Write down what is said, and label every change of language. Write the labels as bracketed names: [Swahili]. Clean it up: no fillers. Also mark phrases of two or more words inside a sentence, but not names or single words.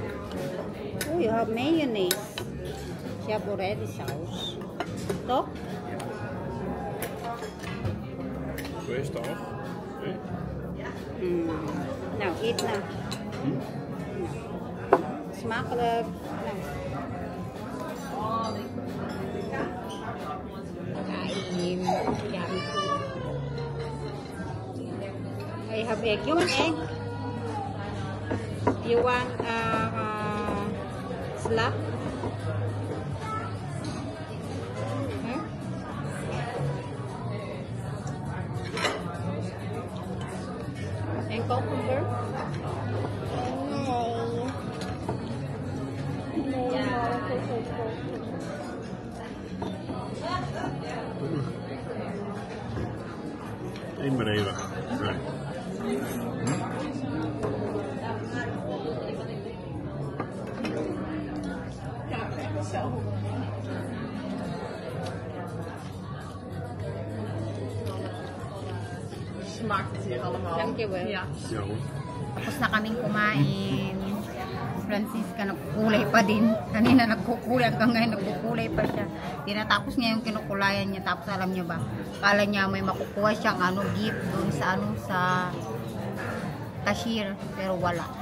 [Dutch] Oh, je hebt mayonaise. Je hebt already saus. Toch? Zo is het toch? Nou, eet na. Smakelijk. [Filipino] Kain. [English] Yummy food. I have egg. You want egg? You want slap? Hmm? And cucumber? [Dutch] Eén maar even. Right. Smaakt het hier allemaal. Dankjewel. Ja. Ja hoor. [Filipino] Tapos na kaming kumain. Francisca nagkukulay pa din. Kanina nagkukulay, hanggang ngayon nagkukulay pa siya. Tinatapos niya yung kinukulayan niya. Tapos alam niyo ba, kala niya may makukuha siyang gift doon sa sa cashier, pero wala.